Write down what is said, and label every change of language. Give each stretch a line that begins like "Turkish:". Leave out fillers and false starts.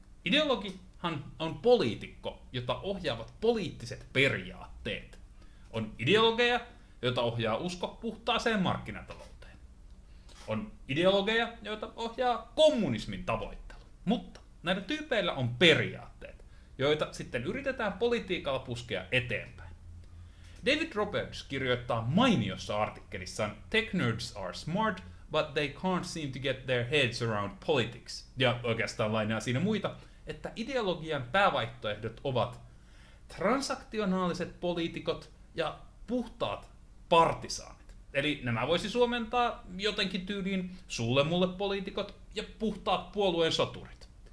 Finnish: Ideologihan on poliitikko, jota ohjaavat poliittiset periaatteet. On ideologeja, joita ohjaa usko puhtaaseen markkinatalouteen. On ideologeja, joita ohjaa kommunismin tavoittelu. Mutta näillä tyypeillä on periaatteet, joita sitten yritetään politiikalla puskea eteenpäin.
English: David Roberts
Finnish: kirjoittaa mainiossa artikkelissaan
English: Tech nerds are smart, but they can't seem to get their heads around politics.
Finnish: Ja oikeastaan lainaa siinä muita, että ideologian päävaihtoehdot ovat transaktionaaliset poliitikot ja puhtaat partisaanit. Eli nämä voisi suomentaa jotenkin tyyliin sulle mulle poliitikot ja puhtaat puolueen soturit.